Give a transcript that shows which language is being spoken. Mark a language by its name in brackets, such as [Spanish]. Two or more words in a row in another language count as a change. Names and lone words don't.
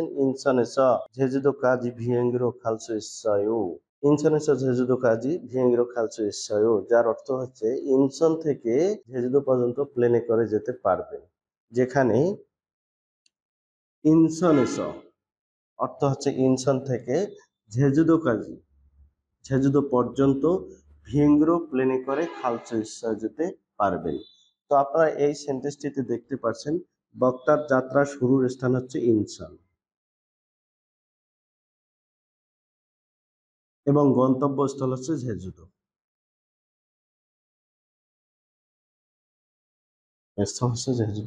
[Korean] ইনসনেসা 제주도까지 비행기로 갈 수 있어요। ইনসনেসা 제주도까지 비행기로 갈 수 있어요, [Bangla] যার অর্থ হচ্ছে ইনচন থেকে 제주도 পর্যন্ত প্লেনে করে যেতে পারবেন। যেখানে ইনসনেসা অর্থ হচ্ছে ইনচন থেকে 제주도까지 제주도 পর্যন্ত ভিয়েঙ্গিরো প্লেনে করে [Korean] 갈 수 있어요 [Bangla] যেতে পারবেন। তো আপনারা এই সেন্টেন্সটিতে দেখতে পাচ্ছেন বক্তার যাত্রা শুরুর স্থান হচ্ছে ইনচন এবং গন্তব্যস্থল হচ্ছে 제주도। স্থান হচ্ছে 제주도।